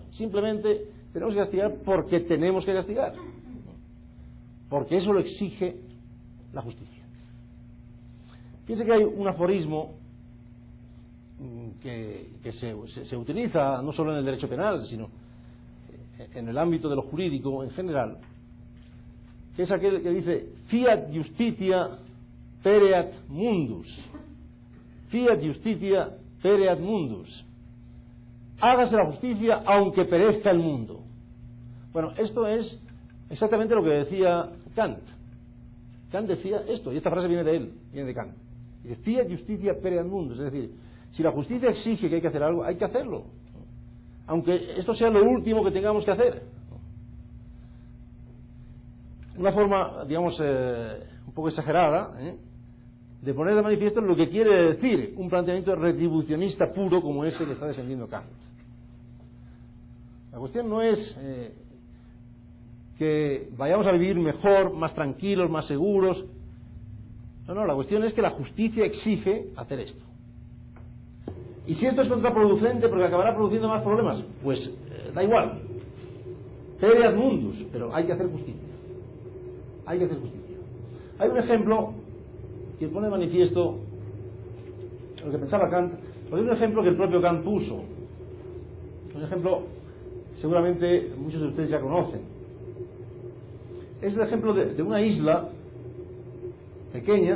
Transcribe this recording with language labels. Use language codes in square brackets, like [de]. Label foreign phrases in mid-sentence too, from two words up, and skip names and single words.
[es] Simplemente tenemos que castigar porque tenemos que castigar, porque eso lo exige la justicia. Piense que hay un aforismo que se utiliza no solo en el derecho penal, sino en el ámbito de lo jurídico en general, que es aquel que dice [la] fiat justitia pereat mundus. Fiat justitia pereat mundus. [es] Hágase la justicia aunque perezca el mundo. Bueno, esto es exactamente lo que decía Kant. Kant decía esto, y esta frase viene de él, viene de Kant. Dice, [la] fiat justitia pereat mundus, [es] es decir, si la justicia exige que hay que hacer algo, hay que hacerlo, aunque esto sea lo último que tengamos que hacer. Una forma, digamos, un poco exagerada, de poner de manifiesto lo que quiere decir un planteamiento retribucionista puro como este que está defendiendo Kant. La cuestión no es que vayamos a vivir mejor, más tranquilos, más seguros. No, la cuestión es que la justicia exige hacer esto. Y si esto es contraproducente porque acabará produciendo más problemas, pues da igual. [la] Pereat mundus, [es] pero hay que hacer justicia. Hay que hacer justicia. Hay un ejemplo que pone de manifiesto lo que pensaba Kant, porque es un ejemplo que el propio Kant puso. Un ejemplo seguramente muchos de ustedes ya conocen. Es el ejemplo de una isla pequeña.